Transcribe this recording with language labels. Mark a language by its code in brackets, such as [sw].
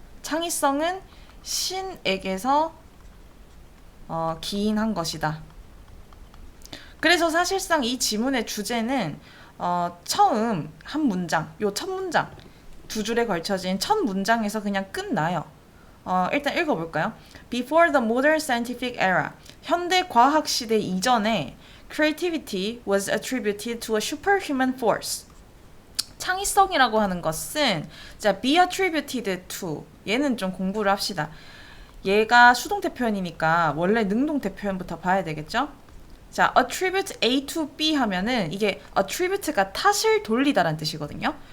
[ko] 창의성은 신에게서 기인한 것이다. 그래서 사실상 이 지문의 주제는 처음 한 문장, 요 첫 문장, 두 줄에 걸쳐진 첫 문장에서 그냥 끝나요. 일단 읽어볼까요? [en] Before the modern scientific era, [ko] 현대 과학 시대 이전에 [en] creativity was attributed to a superhuman force. [ko] 창의성이라고 하는 것은 자, [en] be attributed to [ko] 얘는 좀 공부를 합시다. 얘가 수동태 표현이니까 원래 능동태 표현부터 봐야 되겠죠? 자, [en] attribute A to B [ko] 하면은 이게 attribute가 탓을 돌리다라는 뜻이거든요.